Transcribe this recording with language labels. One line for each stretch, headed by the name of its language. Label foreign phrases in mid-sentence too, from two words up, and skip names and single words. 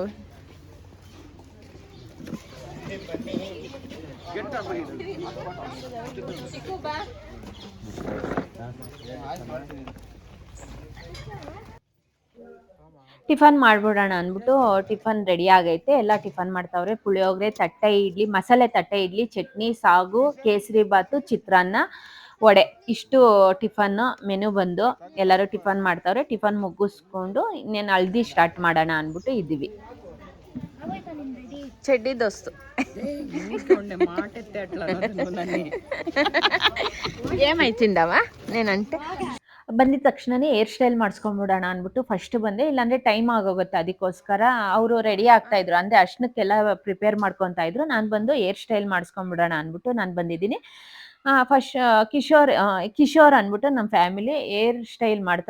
Kannada: ಟಿಫನ್ ಮಾಡ್ಬಿಡೋಣ ಅಂದ್ಬಿಟ್ಟು
English: tiffin ready
Kannada: ಆಗೈತೆ. ಎಲ್ಲ ಟಿಫನ್ ಮಾಡ್ತಾವ್ರೆ. ಪುಳಿಯೋಗರೆ, ತಟ್ಟೆ ಇಡ್ಲಿ, ಮಸಾಲೆ ತಟ್ಟೆ ಇಡ್ಲಿ, ಚಟ್ನಿ, ಸಾಗು, ಕೇಸರಿ ಬಾತು, ಚಿತ್ರಾನ್ನ, ವಡೆ, ಇಷ್ಟು
English: tiffin menu
Kannada: ಬಂದು ಎಲ್ಲರೂ ಟಿಫನ್ ಮಾಡ್ತಾವ್ರೆ. ಟಿಫನ್ ಮುಗಿಸ್ಕೊಂಡು ಇನ್ನೇನು ಹಳ್ದಿ ಸ್ಟಾರ್ಟ್ ಮಾಡೋಣ ಅಂದ್ಬಿಟ್ಟು ಇದ್ದೀವಿ.
Telugu: చెడ్డీ దోస్తు ఏమైతుందవా నేనంటే
Kannada: ಬಂದಿದ ತಕ್ಷಣನೇ
English: hair style
Kannada: ಮಾಡಿಸ್ಕೊಂಡ್ಬಿಡೋಣ ಅಂದ್ಬಿಟ್ಟು ಫಸ್ಟ್ ಬಂದೆ. ಇಲ್ಲಾಂದ್ರೆ ಟೈಮ್ ಆಗೋಗುತ್ತೆ. ಅದಕ್ಕೋಸ್ಕರ ಅವರು ರೆಡಿ ಆಗ್ತಾ ಇದ್ರು. ಅಂದ್ರೆ ಅರ್ಶನಕ್ಕೆಲ್ಲ ಪ್ರಿಪೇರ್ ಮಾಡ್ಕೊತಾ ಇದ್ರು. ನಾನು ಬಂದು
English: hair style
Kannada: ಮಾಡಿಸ್ಕೊಂಡ್ಬಿಡೋಣ ಅಂದ್ಬಿಟ್ಟು ನಾನು ಬಂದಿದ್ದೀನಿ. ಫಸ್ಟ್ ಕಿಶೋರ್ ಅಂದ್ಬಿಟ್ಟು ನಮ್ಮ
English: family hair style
Kannada: ಮಾಡ್ತಾರೆ.